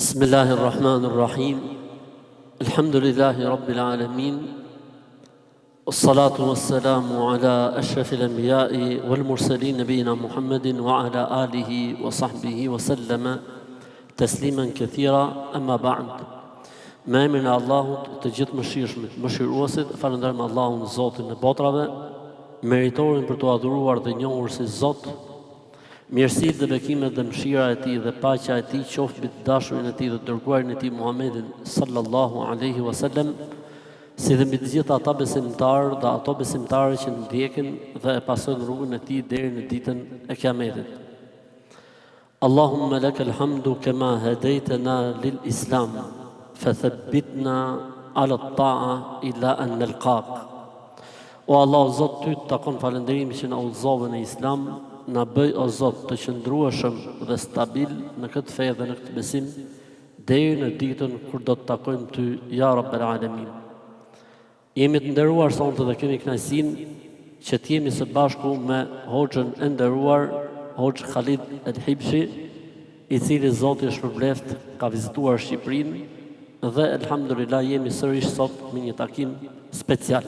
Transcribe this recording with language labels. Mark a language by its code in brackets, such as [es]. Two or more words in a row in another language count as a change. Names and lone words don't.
[ar] بسم الله الرحمن الرحيم الحمد لله رب العالمين والصلاة والسلام على أشرف الأنبياء والمرسلين نبينا محمد وعلى آله وصحبه وسلم تسليما كثيرا أما بعد ما من الله تجد [sq] mëshiruesit falënderojmë Allahun Zotin e botrave meritorin për të adhuruar dhe njohur si Zot. Mirësitë dhe bekimet dhe mëshira e tij dhe paqja e tij qoftë mbi të dashurin e tij dhe dërguarin e tij Muhammedin [ar] صلى الله عليه وسلم, [sq] si dhe mbi të gjithë ata besimtarë dhe ato besimtare që ndjekin dhe e pasojnë rrugën e tij deri në ditën e Kiametit. [ar] اللهم لك الحمد كما هديتنا للإسلام فثبتنا على الطاعة إلى أن نلقاك. [sq] O Allah, Zot, ty të takon falënderimi që na udhëzove në Islam. Na bëj o Zot të qëndrueshëm dhe stabil në këtë fe dhe në këtë besim deri në ditën kur do të takojmë ty [ar] يا رب العالمين. [sq] Jemi të nderuar sonte dhe kemi kënaqësinë që të jemi së bashku me hoxhën e nderuar, Hoxh Khalid El Hibshi, i cili Zoti është shpërbleft, ka vizituar Shqipërinë dhe elhamdulillah jemi sërish sot me një takim special.